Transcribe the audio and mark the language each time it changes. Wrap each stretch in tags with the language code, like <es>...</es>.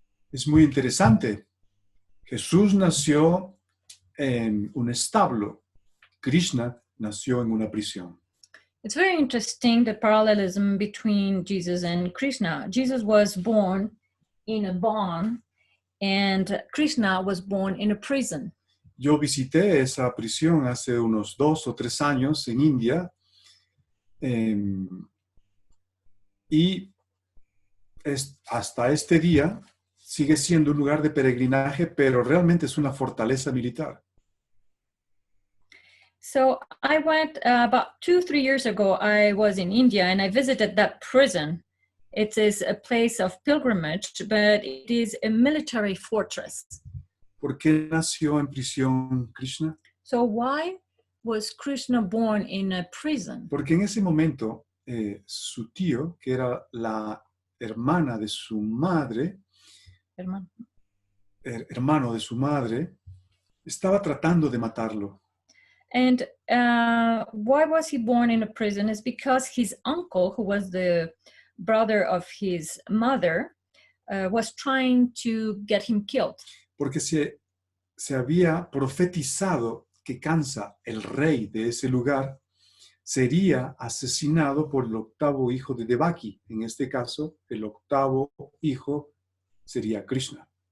<es>Es muy interesante. Jesús nació en un establo. Krishna nació en una prisión.</es> <en>It's very interesting, the parallelism between Jesus and Krishna. Jesus was born in a barn, and Krishna was born in a prison.</en> <es>Yo visité esa prisión hace unos 2 o 3 años en India, y hasta este día sigue siendo un lugar de peregrinaje, pero realmente es una fortaleza militar.</es> <en>So I went about 2-3 years ago, I was in India and I visited that prison. It is a place of pilgrimage, but it is a military fortress.</en> <es>¿Por qué nació en prisión Krishna?</es> <en>So why was Krishna born in a prison?</en> <es>Porque en ese momento su tío, que era la hermana de su madre, hermano de su madre, estaba tratando de matarlo.</es> <en>And why was he born in a prison is because his uncle, who was the brother of his mother, was trying to get him killed.</en> <es>Porque se había profetizado que Kamsa, el rey de ese lugar, sería asesinado por el 8º hijo de Devaki. En este caso, el 8º hijo sería Krishna.</es>